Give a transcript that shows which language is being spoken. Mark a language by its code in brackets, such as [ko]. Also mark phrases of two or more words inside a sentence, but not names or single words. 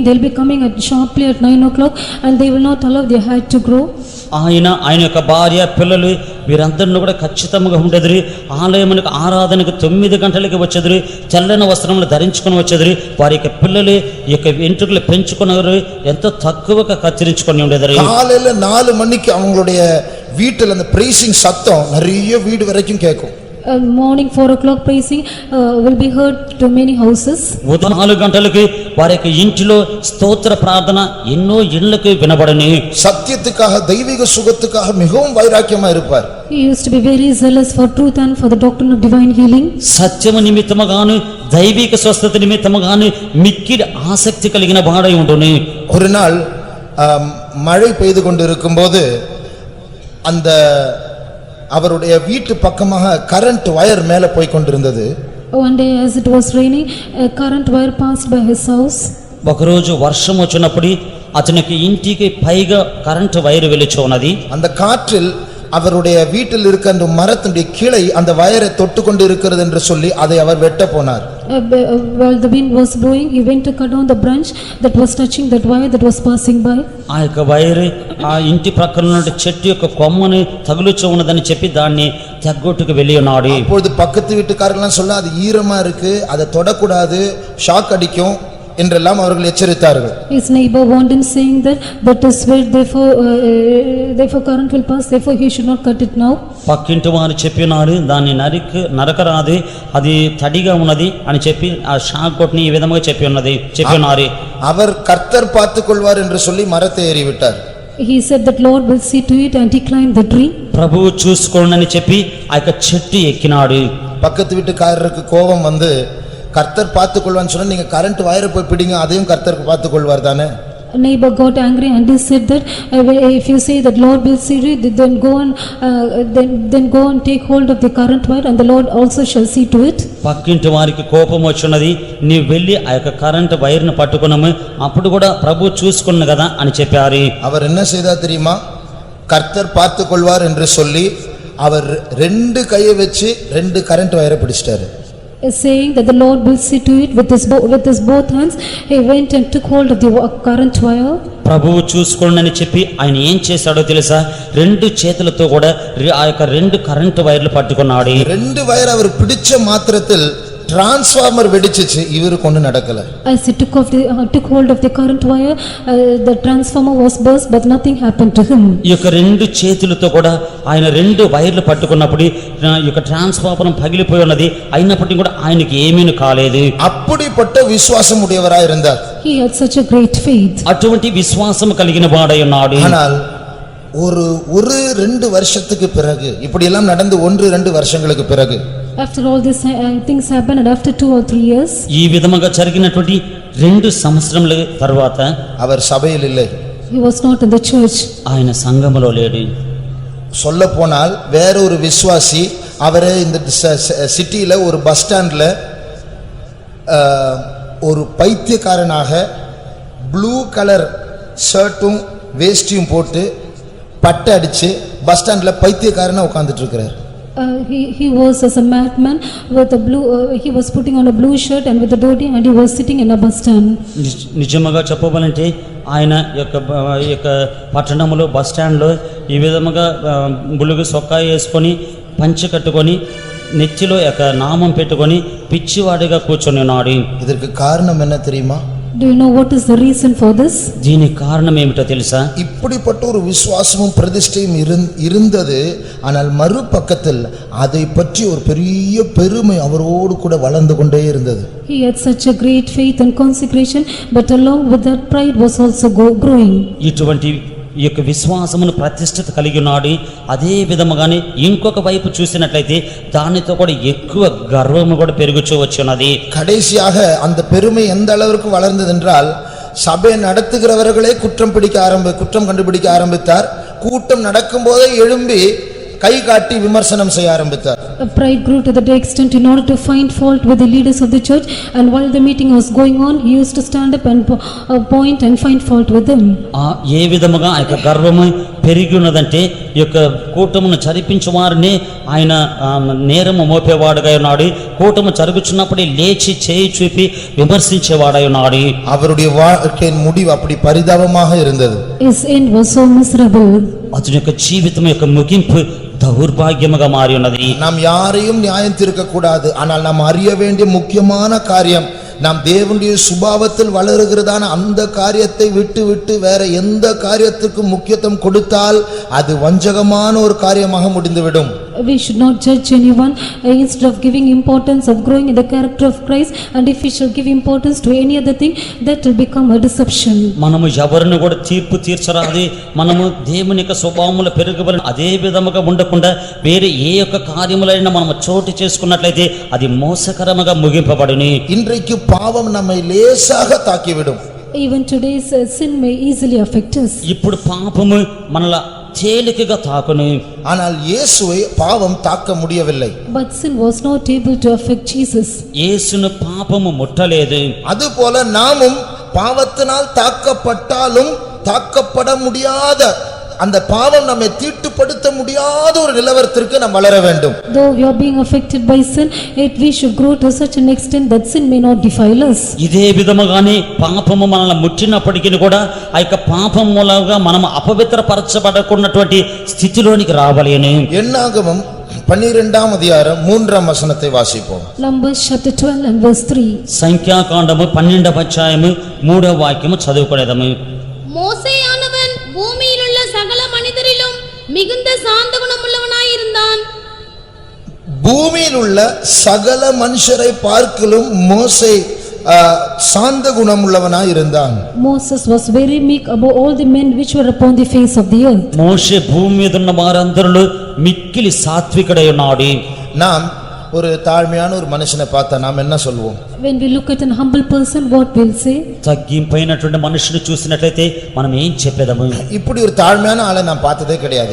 [en] They'll be coming sharply at 9 o'clock and they will not allow their hair to grow. [te] ఆయన యొక్క భార్య పిల్లలు వీరందరిని కూడా ఖచ్చితంగా ఉండేది. ఆలయమునకు ఆరాధనకు 9 గంటలకి వచ్చేది, తెల్లని వస్త్రములు ధరించుకుని వచ్చేది. వారి యొక్క పిల్లలు ఈ యొక్క వెంట్రుకలు పెంచుకున్నారు, ఎంతో తక్కువగా కత్తిరించుకొని ఉండేది. [ta] காலையில 4 மணிக்கு அவங்களுடைய வீட்டில் அந்த பிரேசிங் சத்தம் நிறைய வீடு வரைக்கும் கேட்கும். [en] Morning 4 o'clock praising will be heard to many houses. [te] ఉదయం 4 గంటలకి వారి యొక్క ఇంటిలో స్తోత్ర ప్రార్థన ఎన్నో ఇళ్ళకి వినబడని. [ta] சத்தியத்துக்காக தெய்வீக சுகத்துக்காக மிகவும் வைராக்கியமா இருப்பார். [en] He used to be very zealous for truth and for the doctrine of divine healing. [te] సత్యము నిమిత్తముగాను దైవిక స్వస్థత నిమిత్తముగాను మిక్కిలి ఆసక్తి కలిగిన వాడై ఉండును. [ta] ஒரு நாள் மழை பெய்து கொண்டிருக்கும்போது அந்த அவருடைய வீட்டு பக்கமாக [en] current wire [ta] மேலே போய் கொண்டிருந்தது. [en] One day as it was raining, a current wire passed by his house. [te] ఒకరోజు వర్షం వచ్చినప్పుడు అతనికి ఇంటికి పైగా [en] current wire [te] వెలిచి ఉన్నది. [ta] அந்த காற்றில் அவருடைய வீட்டில் இருக்க அந்த மரத்துடைய கிளை அந்த வயரை தொட்டு கொண்டு இருக்கிறது என்று சொல்லி அதை அவர் வெட்ட போனார். [en] While the wind was blowing, he went to cut down the branch that was touching that wire that was passing by. [te] ఆ యొక్క వైరు ఆ ఇంటి ప్రక్కన ఉన్న చెట్టు యొక్క కొమ్మని తగులుచు ఉన్నదని చెప్పి దాన్ని తెగ్గొట్టుకు వెళ్ళి ఉన్నాడు. [ta] அப்பொழுது பக்கத்து வீட்டுக்காரங்களாம் சொல்ல அது ஈரமா இருக்கு, அதை தொடக்கூடாது, ஷாக் அடிக்கும் என்றெல்லாம் அவர்கள் எச்சரித்தார்கள். [en] His neighbor warned him saying that is wet, therefore current will pass, therefore he should not cut it now. [te] పక్కింటి వారు చెప్పినారు దాన్ని నరకరాదు, అది తడిగా ఉన్నది అని చెప్పి ఆ షాక్ కొట్టిని ఈ విధంగా చెప్పినారు. [ta] அவர் கர்த்தர் பார்த்துக் கொள்வார் என்று சொல்லி மரத்தை ஏறிவிட்டார். [en] He said that Lord will see to it and he climbed the tree. [te] ప్రభువు చూసుకోండి చెప్పి ఆ యొక్క చెట్టు ఎక్కినాడు. [ta] பக்கத்து வீட்டுக்காரருக்கு கோபம் வந்து கர்த்தர் பார்த்துக் கொள்வான்னு சொன்னா நீங்க [en] current wire [ta] போய் பிடிங்க, அதையும் கர்த்தர் பார்த்துக் கொள்வார் தானே. [en] Neighbor got angry and he said that if you say that Lord will see it, then go and take hold of the current wire and the Lord also shall see to it. [te] పక్కింటి వారికి కోపం వచ్చినది, నీవు వెళ్ళి ఆ యొక్క [en] current wire [te] పట్టుకున్నాము, అప్పుడు కూడా ప్రభు చూసుకున్న కదా అని చెప్పారు. [ta] அவர் என்ன செய்தார் தெரியுமா? கர்த்தர் பார்த்துக் கொள்வார் என்று சொல்லி அவர் 2 கையை வச்சு 2 [en] current wire [ta] பிடிச்சிட்டாரு. [en] Saying that the Lord will see to it with his both hands, he went and took hold of the current wire. [te] ప్రభువు చూసుకోండి చెప్పి ఆయన ఏం చేశాడో తెలుసా? 2 చేతులతో కూడా ఆ యొక్క 2 [en] current wires [te] పట్టుకున్నాడు. [ta] 2 వైర్ அவர் பிடிச்ச மாத்திரத்தில் டிரான்ஸ்ஃபார்மர் வெடிச்சிச்சு, இவருக்கு ஒண்ணும் நடக்கல. [en] As he took hold of the current wire, the transformer was burst but nothing happened to him. [te] ఈ యొక్క 2 చేతులతో కూడా ఆయన 2 వైర్లు పట్టుకున్నప్పుడు ఈ యొక్క ట్రాన్స్ఫార్మర్ పగిలిపోయి ఉన్నది, అయినప్పటికీ కూడా ఆయనకి ఏమీ కాలేదు. [ta] அப்படிப்பட்ட விசுவாசம் உடையவராய் இருந்தார். [en] He had such a great faith. [te] అటువంటి విశ్వాసం కలిగిన వాడై ఉన్నాడు. [ta] ஆனால் ஒரு 2 வருஷத்துக்கு பிறகு இப்படி எல்லாம் நடந்து 1-2 வருஷங்களுக்கு பிறகு [en] After all these things happened and after 2 or 3 years, [te] ఈ విధముగా జరిగినటువంటి 2 సంవత్సరముల తర్వాత [ta] அவர் சபையில் இல்லை. [en] he was not in the church. [te] ఆయన సంఘములో లేడు. [ta] சொல்ல போனால் வேற ஒரு விசுவாசி அவரை இந்த சிட்டியில ஒரு [en] bus stand [ta] ஒரு பைத்தியக்காரனாக [en] blue color shirt [ta] வேஷ்டியும் போட்டு பட்டை அடிச்சு [en] bus stand [ta] பைத்தியக்காரனா உட்கார்ந்துட்டு இருக்கிறார். [en] He was as a madman with a blue he was putting on a blue shirt and with a dhoti and he was sitting in a bus stand. [te] నిజముగా చెప్పాలంటే ఆయన యొక్క పట్టణంలో [en] bus stand [te] ఈ విధముగా బులుగు సొక్కా వేసుకొని పంచె కట్టుకొని నెత్తిలో యొక్క నామం పెట్టుకొని పిచ్చివాడిగా కూర్చొని ఉన్నాడు. [ta] இதற்கு காரணம் என்ன தெரியுமா? [en] Do you know what is the reason for this? [te] దీనికి కారణం ఏమిటో తెలుసా? [ta] இப்படிப்பட்ட ஒரு விசுவாசமும் பிரதிஷ்டையும் இருந்தது. ஆனால் மறுபக்கத்தில் அதை பற்றி ஒரு பெரிய பெருமை அவரோடு கூட வளர்ந்து கொண்டே இருந்தது. [en] He had such a great faith and consecration, but along with that pride was also growing. [te] ఇటువంటి ఈ యొక్క విశ్వాసమును ప్రతిష్ఠిత కలిగి ఉన్నాడు. అదే విధముగానే ఇంకొక వైపు చూసినట్లయితే దానితో కూడా ఎక్కువ గర్వము కూడా పెరుగుచూ వచ్చున్నది. [ta] கடைசியாக அந்த பெருமை எந்த அளவிற்கு வளர்ந்தது என்றால் சபை நடத்துகிறவர்களே குற்றம் கண்டுபிடிக்க ஆரம்பித்தார். கூட்டம் நடக்கும் போதே எழும்பி கை காட்டி விமர்சனம் செய்ய ஆரம்பித்தார். [en] Pride grew to the extent in order to find fault with the leaders of the church, and while the meeting was going on, he used to stand up and point and find fault with them. [te] ఏ విధముగా ఆ యొక్క గర్వము పెరిగి ఉన్నదంటే ఈ యొక్క కూటమును చరిపించువారిని ఆయన నేరము మోపేవాడుగా ఉన్నాడు. కూటము జరుగుచున్నప్పుడే లేచి చేయి చూపి విమర్శించేవాడై ఉన్నాడు. [ta] அவருடைய வாழ்க்கையின் முடிவு அப்படி பரிதாபமாக இருந்தது. [en] His end was so miserable. [te] అతని యొక్క జీవితం యొక్క ముగింపు దౌర్భాగ్యముగా మారి ఉన్నది. [ta] நாம் யாரையும் நியாயம் தீர்க்க கூடாது. ஆனால் நாம் அறிய வேண்டிய முக்கியமான காரியம், நாம் தேவனுடைய சுபாவத்தில் வளருகிறதான அந்த காரியத்தை விட்டு விட்டு வேற எந்த காரியத்துக்கும் முக்கியத்துவம் கொடுத்தால் அது வஞ்சகமான ஒரு காரியமாக முடிந்துவிடும். [en] We should not judge anyone instead of giving importance of growing in the character of Christ, and if we shall give importance to any other thing, that will become a deception. [te] మనము ఎవరిని కూడా తీర్పు తీర్చరాది. మనము దేవుని యొక్క స్వభావములో పెరగబడిన అదే విధముగా ఉండకుండా వేరే ఏ యొక్క కార్యములైనా మనము చోటు చేసుకున్నట్లయితే అది మోసకరముగా ముగింపబడును. [ta] இன்றைக்கு பாவம் நம்மை லேசாக தாக்கிவிடும். [en] Even today's sin may easily affect us. [te] ఇప్పుడు పాపము మనల తేలికగా తాకును. [ta] ஆனால் இயேசுவை பாவம் தாக்க முடியவில்லை. [en] But sin was not able to affect Jesus. [te] యేసును పాపము ముట్టలేదు. [ta] அதுபோல நாமும் பாவத்தினால் தாக்கப்பட்டாலும் தாக்கப்பட முடியாத அந்த பாவம் நம்மை தீட்டுப்படுத்த முடியாத ஒரு நிலவரத்திற்கு நாம் வளர வேண்டும். [en] Though we are being affected by sin, yet we should grow to such an extent that sin may not defile us. [te] ఇదే విధముగానే పాపము మనల్ని ముట్టినప్పటికీ కూడా ఆ యొక్క పాపం మూలంగా మనం అపవిత్రపరచబడకున్నటువంటి స్థితిలోనికి రావాలని. [ta] என்னாகமம் 12ஆம் அதிகாரம் 3ஆம் வசனத்தை வாசிப்போம். [en] Numbers chapter 12 and verse 3. [te] సంఖ్యాకాండము 12వ అధ్యాయము 3వ వాక్యము చదువుకొనేదము. [ta] மோசேயானவன் பூமியிலுள்ள சகல மனிதரிலும் மிகுந்த சாந்த குணமுள்ளவனாயிருந்தான். பூமியில் உள்ள சகல மனுஷரை பார்க்கிலும் மோசே சாந்த குணமுள்ளவனாய் இருந்தான். [en] Moses was very meek above all the men which were upon the face of the earth. [te] మోషే భూమి మీద ఉన్న వారందరిలో మిక్కిలి సాత్వికుడై ఉన్నాడు. [ta] நாம் ஒரு தாழ்மையான ஒரு மனுஷனை பார்த்தா நாம் என்ன சொல்வோம்? [en] When we look at an humble person, what we'll say? [te] తగ్గింపైనటువంటి మనుషుని చూసినట్లయితే మనం ఏం చెప్పేదము? [ta] இப்படி ஒரு தாழ்மையான ஆளை நான் பார்த்ததே கிடையாது.